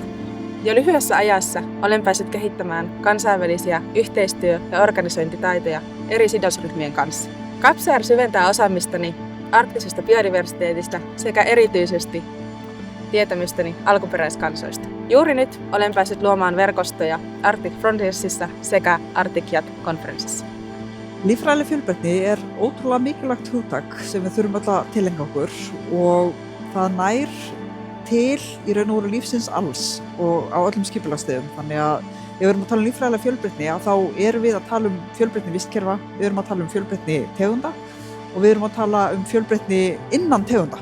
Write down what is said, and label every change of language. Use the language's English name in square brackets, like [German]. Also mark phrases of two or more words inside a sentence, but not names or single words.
[Finnish] Jo lyhyessä ajassa olen päässyt kehittämään kansainvälisiä yhteistyö- ja organisointitaitoja eri sidosryhmien kanssa. CapShare syventää osaamistani arktisesta biodiversiteetistä sekä erityisesti tietämystäni alkuperäiskansoista. Juuri nyt olen päässyt luomaan verkostoja Arctic Frontiersissa sekä Arctic Yacht-konferenssissa. [Icelandic] Líffræðileg fjölbreytni ótrúlega mikilvægt hugtak sem við þurfum öll að tileinka okkur og það nær til í raun og veru lífsins alls og á öllum skipulagsstigum. Þannig að ef við erum að tala líffræðilega fjölbreytni þá erum við að tala fjölbreytni vistkerfa, við erum að tala fjölbreytni tegunda og við erum að tala fjölbreytni innan tegunda.